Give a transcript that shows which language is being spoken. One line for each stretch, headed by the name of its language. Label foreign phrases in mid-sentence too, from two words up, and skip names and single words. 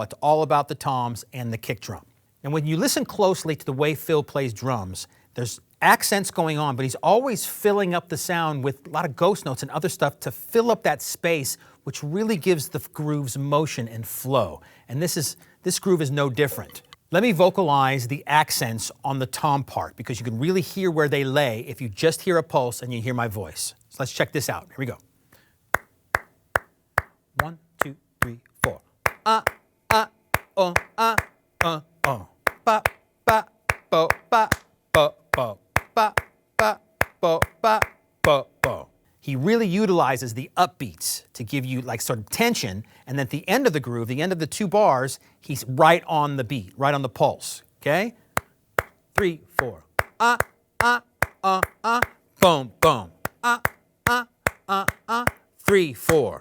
English: It's all about the toms and the kick drum. And when you listen closely to the way Phil plays drums, there's accents going on, but he's always filling up the sound with a lot of ghost notes and other stuff to fill up that space, which really gives the grooves motion and flow. And this groove is no different. Let me vocalize the accents on the tom part, because you can really hear where they lay if you just hear a pulse and you hear my voice. So let's check this out. Here we go. 1, 2, 3, 4. Oh, ba, ba, bo, ba, bo, bo, ba, ba, bo, ba, bo, bo. He really utilizes the upbeats to give you like sort of tension, and then at the end of the groove, the end of the 2 bars, he's right on the beat, right on the pulse, okay? 3, 4. Boom, boom. 3, 4.